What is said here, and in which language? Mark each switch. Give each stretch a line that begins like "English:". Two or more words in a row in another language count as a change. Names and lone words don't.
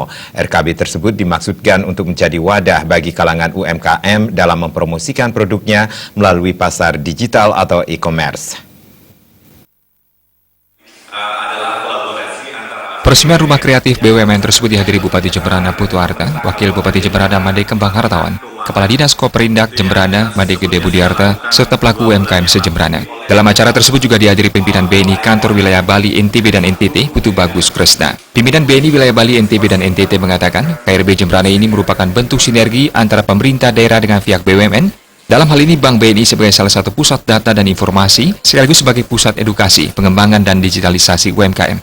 Indonesian: RKB tersebut dimaksudkan untuk menjadi wadah bagi kalangan UMKM dalam mempromosikan produknya melalui pasar digital atau e-commerce. Peresmian Rumah Kreatif BUMN tersebut dihadiri Bupati Jembrana Putu Arta, Wakil Bupati Jembrana Made Kembang Hartawan, Kepala Dinas Koperindak Jembrana Made Gede Budiarta, serta pelaku UMKM se-Jembrana. Dalam acara tersebut juga dihadiri pimpinan BNI Kantor Wilayah Bali NTB dan NTT, Putu Bagus Kresna. Pimpinan BNI Wilayah Bali NTB dan NTT mengatakan, KRB Jembrana ini merupakan bentuk sinergi antara pemerintah daerah dengan pihak BUMN. Dalam hal ini, Bank BNI sebagai salah satu pusat data dan informasi, sekaligus sebagai pusat edukasi, pengembangan, dan digitalisasi UMKM.